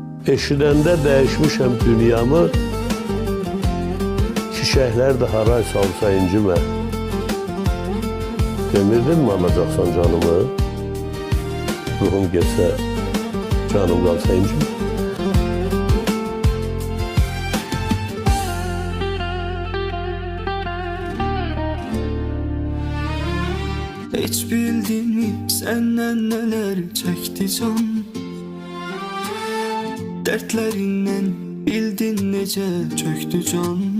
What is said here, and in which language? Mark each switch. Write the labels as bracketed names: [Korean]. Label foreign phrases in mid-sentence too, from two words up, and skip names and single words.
[Azerbaijani] Eşidəndə dəyişmişəm dünyamı, çiçəklər də haray salsa incimə. Demirdinmi alacaqsan canımı? Ruhum getsə, canım qalsa incimə. [Turkish] Hiç bildin mi senden neler çekti can? Dertlerinden bildin nece çöktü can.